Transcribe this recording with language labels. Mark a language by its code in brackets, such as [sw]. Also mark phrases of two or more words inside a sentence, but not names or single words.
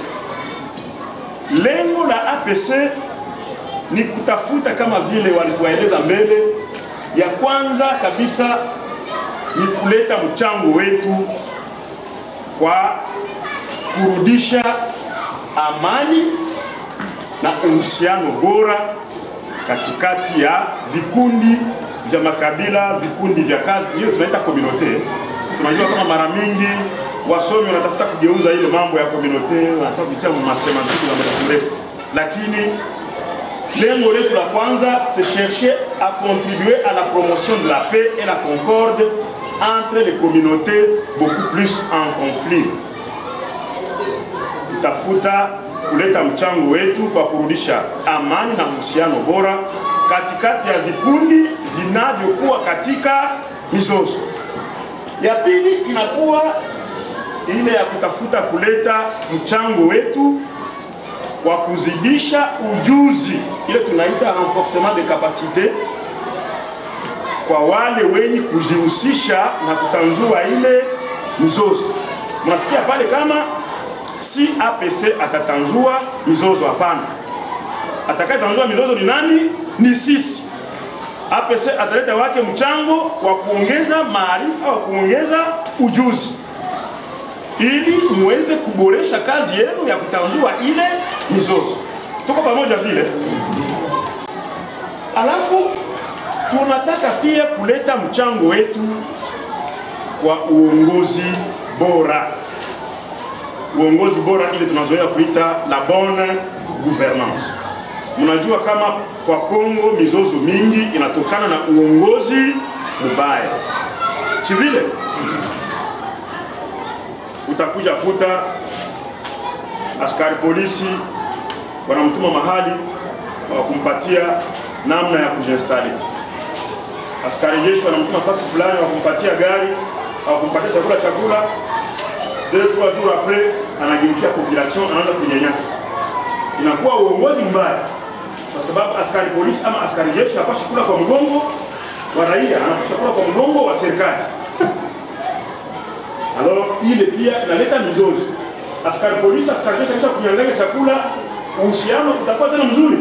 [sw] Lengo la APC ni kutafuta kama vile walitueleza mbele, ya kwanza kabisa ni kuleta mchango wetu kwa kurudisha amani na uhusiano bora katikati ya vikundi vya makabila, vikundi vya kazi, hiyo tunaita communauté. Tunajua kama mara mingi wasomi wanatafuta kugeuza ile mambo ya communauté, wanataka kutia masemantiki za muda mrefu, lakini lengo letu la kwanza [fr] c'est chercher à contribuer à la promotion de la paix et la concorde entre les communautés beaucoup plus en conflit. [sw] Tutafuta kuleta mchango wetu kwa kurudisha amani na uhusiano bora katikati ya vikundi vinavyokuwa katika mizozo. Ya pili inakuwa ile ya kutafuta kuleta mchango wetu kwa kuzidisha ujuzi, ile tunaita [fr] renforcement de capacité, [sw] kwa wale wenye kujihusisha na kutanzua ile mizozo. Mnasikia pale kama si APC atatanzua mizozo, hapana. Atakayetanzua mizozo ni nani? Ni sisi. APC ataleta wake mchango wa kuongeza maarifa, wa kuongeza ujuzi, ili muweze kuboresha kazi yenu ya kutanzua ile mizozo. Tuko pamoja vile. Alafu tunataka pia kuleta mchango wetu kwa uongozi bora. Uongozi bora ile tunazoea kuita [fr] la bonne gouvernance. [sw] Mnajua kama kwa Kongo mizozo mingi inatokana na uongozi mbaya. Si vile? Utakuja kuta askari polisi wanamtuma mahali wa kumpatia namna ya kujiinstali. Askari jeshi wanamtuma fasi fulani wa kumpatia gari au kumpatia chakula. 2-3 [fr] jours après [sw] anageukia population, anaanza kunyanyasa. Inakuwa uongozi mbaya, kwa sababu askari polisi ama askari jeshi hapaswi kula kwa mgongo wa raia, anapaswa kula kwa mgongo wa serikali. Alors ile pia inaleta mizozo. Askari polisi, askari jeshi kisha kunyang'anya chakula, uhusiano utakuwa tena mzuri?